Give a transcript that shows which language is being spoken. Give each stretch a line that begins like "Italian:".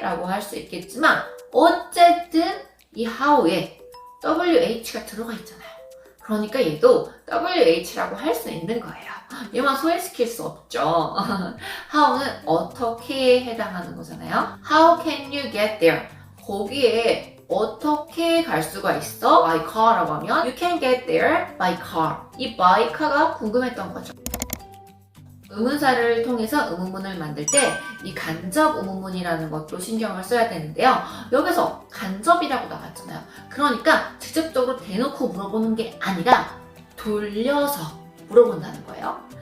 Korean: 라고 할 수 있겠지만 어쨌든 이 how에 WH가 들어가 있잖아요. 그러니까 얘도 WH라고 할 수 있는 거예요. 얘만 소외시킬 수 없죠. how는 어떻게 해당하는 거잖아요.
English: How can you get there?
Korean: 거기에 어떻게 갈 수가 있어?
English: By car
Korean: 라고 하면
English: You can get there by car.
Korean: 이 by car가 궁금했던 거죠. 의문사를 통해서 의문문을 만들 때 이 간접 의문문이라는 것도 신경을 써야 되는데요. 여기서 간접이라고 나왔잖아요. 그러니까 직접적으로 대놓고 물어보는 게 아니라 돌려서 물어본다는 거예요.